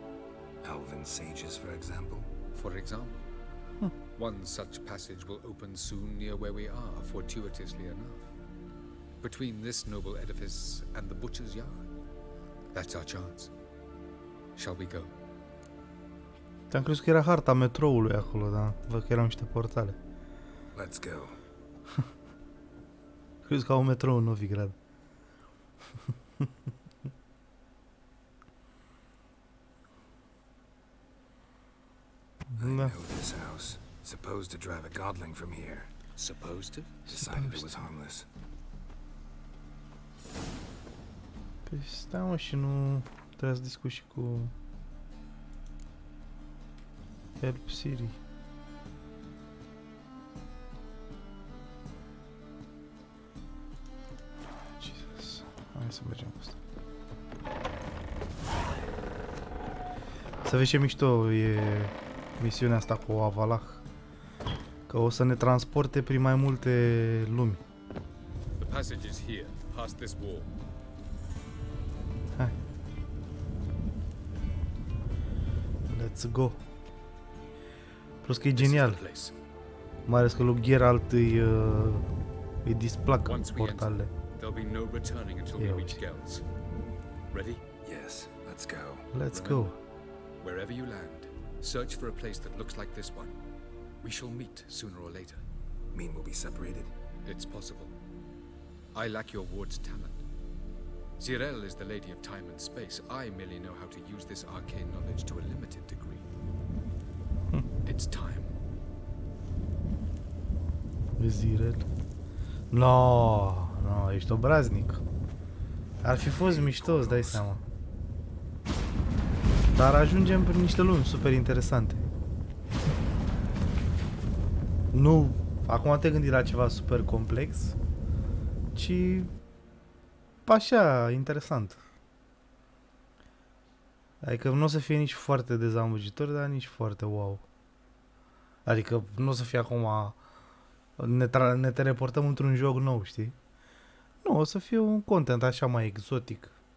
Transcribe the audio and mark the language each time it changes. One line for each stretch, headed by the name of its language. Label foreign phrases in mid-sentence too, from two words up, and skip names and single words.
English: Elven sages, for example? For example, one such passage will open soon near where we are, fortuitously enough. Between this noble edifice and the butcher's yard. That's our chance. Shall we go?
Romanian: Te-am crezut că era harta metroului acolo, dar văd că erau niște portale.
English: Let's go.
Romanian: Crezi că au un metrou în Novigrad.
English: I know this house. Supposed to drive a godling from here. Supposed to? Decided it was harmless.
Romanian: Păi stai mă, și nu trebuie să discuți și cu Help Siri.
English: Jesus.
Romanian: Hai să mergem cu asta. Să vezi ce mișto e misiunea asta cu Avalah. Că o să ne transporte prin mai multe lumi.
English: The passage is here, past this wall. Hai. Let's go.
Romanian: Plus că e genial. Mai ales că lui Geralt îi displac portalele.
English: There'll be no returning until we reach Gels. Ready? Yes, let's go. Let's go. Wherever you land, search for a place that looks like this one. We shall meet sooner or later. Mean we'll be separated? It's possible. I lack your ward's talent. Zirel is the lady of time and space. I merely know how to use this arcane knowledge to a limited degree. It's time. Zirel. No,
Romanian: ești obraznic. Ar fi fost mișto, îți dai seama. Dar ajungem prin niște lumi super interesante. Nu, acum te gândi la ceva super complex, ci așa, interesant. Adică nu o să fie nici foarte dezamăgitor, dar nici foarte wow. Adică nu o să fie acum ne teleportăm într-un joc nou, știi? Nu, o să fie un content așa mai exotic.